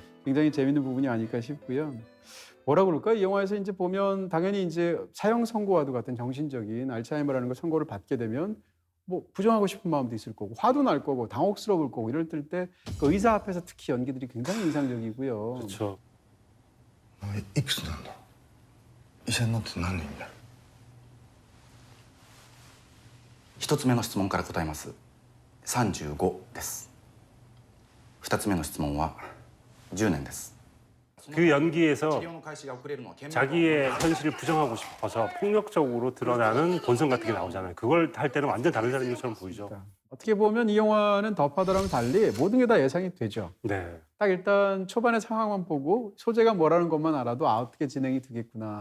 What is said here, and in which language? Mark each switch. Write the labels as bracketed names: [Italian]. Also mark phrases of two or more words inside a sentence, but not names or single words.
[Korean] 굉장히 재밌는 부분이 아닐까 싶고요. 뭐라 그럴까? 이 영화에서 이제 보면 당연히 이제 사형 선고와도 같은 정신적인 알츠하이머라는 걸 선고를 받게 되면 뭐 부정하고 싶은 마음도 있을 거고 화도 날 거고 당혹스러울 거고 이럴 때 그 의사 앞에서 특히 연기들이 굉장히 인상적이고요. 그렇죠. [Japanese] いくつなんだ医者になって何年だ一つ目の質問から答えます。35です。二つ目の質問は10年です。 [Korean] 그 연기에서 [Japanese] 治療の開始が遅れるのは懸命 [Korean] 자기의 현실을 부정하고 싶어서 폭력적으로 드러나는 본성 같은 게 나오잖아요. 그걸 할 때는 완전 다른 사람처럼 보이죠. 어떻게 보면 이 영화는 더 파더랑은 달리 모든 게 다 예상이 되죠. 네. 딱 일단 초반의 상황만 보고 소재가 뭐라는 것만 알아도 아 어떻게 진행이 되겠구나.